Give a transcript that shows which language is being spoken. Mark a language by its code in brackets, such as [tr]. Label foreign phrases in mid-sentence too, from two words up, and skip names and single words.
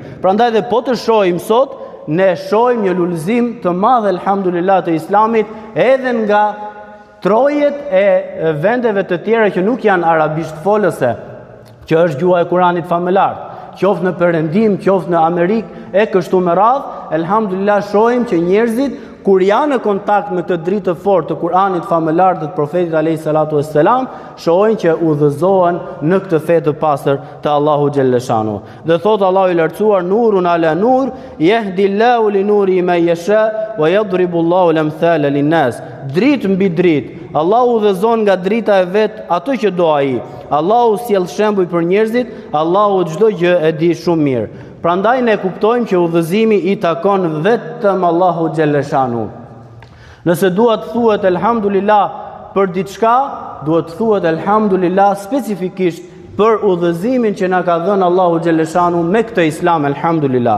[sq] Prandaj dhe po të shohim sot, ne shohim një lulëzim të madh elhamdulillah të Islamit edhe nga trojet e vendeve të tjera që nuk janë arabisht folëse, që është gjuha e Kuranit famëlar, qoftë në perëndim, qoftë në Amerikë, e kështu me radhë. Elhamdulillah shohim që njerëzit kur janë në kontakt me këtë dritë të fortë të Kuranit famëlar dhe të profetit [ar] عليه الصلاة والسلام, [sq] shohin që udhëzohen në këtë fe të pastër të Allahu xhaleshanu. Dhe thot Allahu i lartësuar, [ar] نور على نور يهدي الله لنوره من يشاء ويضرب الله الأمثال للناس. [sq] Dritë mbi dritë. Allahu udhëzon nga drita e vet atë që do ai. Allahu sjell shembuj për njerëzit, Allahu çdo gjë e di shumë mirë. Prandaj ne kuptojmë që udhëzimi i takon vetëm Allahu xhaleshanu. Nëse duhet thuhet elhamdulillah për diçka, duhet thuhet elhamdulillah specifikisht për udhëzimin që na ka dhënë Allahu xhaleshanu me këtë Islam, elhamdulillah.